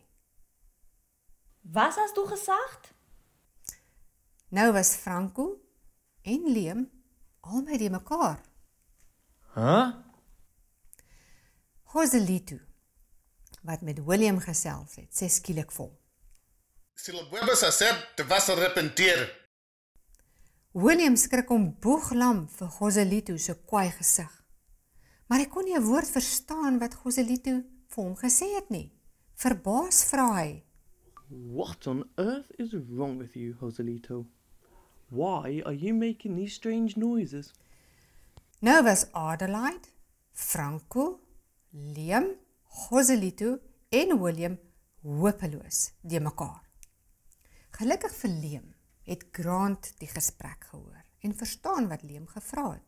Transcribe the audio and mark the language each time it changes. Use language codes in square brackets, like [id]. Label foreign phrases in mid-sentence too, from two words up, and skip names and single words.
[de] Was hast du gesagt? [af] Nou was Franco en Liam albei die mekaar. Huh? Joselito, wat met William gesels het, sê skielik vol. [es] Si lo vuelves a hacer, te vas a arrepentir. [af] William skrik om boeglam vir Joselito se kwaai gesig. Maar hy kon nie 'n woord verstaan wat Joselito vir hom gesê het nie. Verbaas vra hy. [en] What on earth is wrong with you, Joselito? Why are you making these strange noises? [af] Nou was Adelaide, Franco, Liam, Joselito en William hopeloos die mekaar. Gelukkig vir Liam het Grant die gesprek gehoor en verstaan wat Liam gevra het.